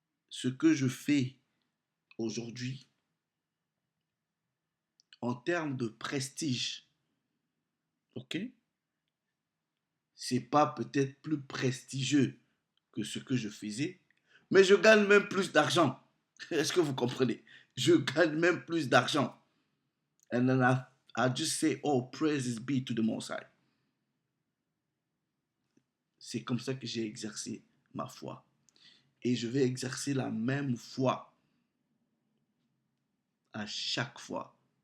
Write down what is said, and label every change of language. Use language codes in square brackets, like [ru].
[fr] Ce que je fais aujourd'hui, en termes de prestige, ok, c'est pas peut-être plus prestigieux que ce que je faisais, mais je gagne même plus d'argent. Est-ce que vous comprenez? Je gagne même plus d'argent. [en] And then I just say, oh, praises be to the Most High. [fr] C'est comme ça que j'ai exercé ma foi. Et je vais exercer la même foi à chaque fois.